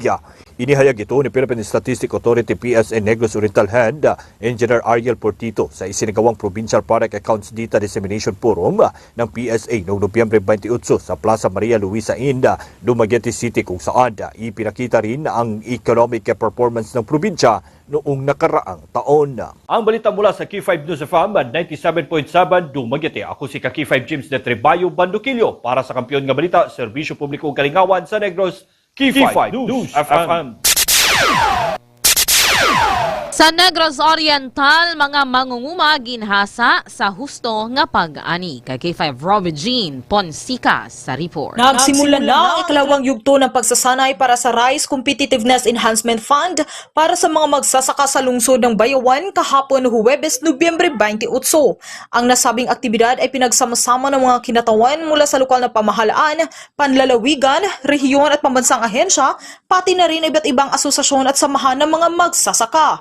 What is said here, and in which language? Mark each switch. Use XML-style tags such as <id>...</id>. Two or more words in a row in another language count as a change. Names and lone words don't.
<tl>Inihayag ito ni Philippine Statistic Authority PSA Negros Oriental Head Engineer Ariel Portito sa isinagawang Provincial Product Accounts Data Dissemination Forum ng PSA noong Nobyembre 28 sa Plaza Maria Luisa Inda, Dumaguete City kung saan ipinakita rin ang</tl> <en>economic performance</en> <tl>ng probinsya noong nakaraang taon. Ang balita mula sa Q5 News FM 97.7 Dumaguete.</tl> <ceb>Ako si Q5 James de Trebayo Bandoquillo para sa Kampiyon nga Balita, Serbisyo Publikong Kalingawan sa Negros, Q5 News FM.</ceb> <hil>Sa Negros Oriental, mga mangunguma ginhasa sa husto nga pag-ani. Kay K5 Robby Jean Ponsica sa report.</hil> <tl>Nagsimula na ang ikalawang yugto ng pagsasanay para sa Rice Competitiveness Enhancement Fund para sa mga magsasaka sa lungsod ng Bayawan kahapon Huwebes, Nobyembre 28. Ang nasabing aktibidad ay pinagsama-sama ng mga kinatawan mula sa lokal na pamahalaan, panlalawigan, rehiyon at pambansang ahensya, pati na rin iba't ibang asosasyon at samahan ng mga magsasaka.</tl>